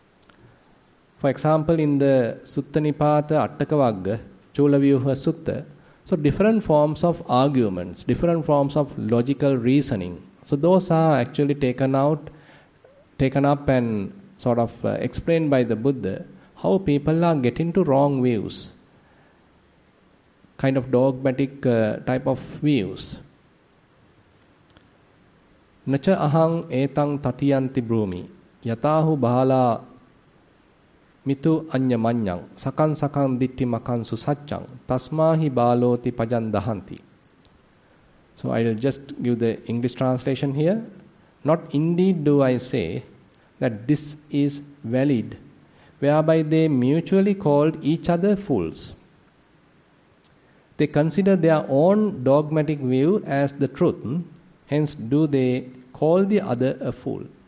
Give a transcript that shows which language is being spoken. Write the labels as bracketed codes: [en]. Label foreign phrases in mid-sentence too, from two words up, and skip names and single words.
[en] For example, in the Sutta Nipata Attaka Vagga, Chulavyuha Sutta, So different forms of arguments, different forms of logical reasoning. So those are actually taken up and sort of explained by the Buddha, how people are getting to wrong views, kind of dogmatic type of views. [pi] Nacha ahang etang tatiyanti brumi yatahu bahala mitu anya manyang sakan sakan ditti makan susaccang tasmahi baloti pajandahanti. [en] So I will just give the English translation here. Not indeed do I say that this is valid, whereby they mutually called each other fools. They consider their own dogmatic view as the truth, hence do they call the other a fool.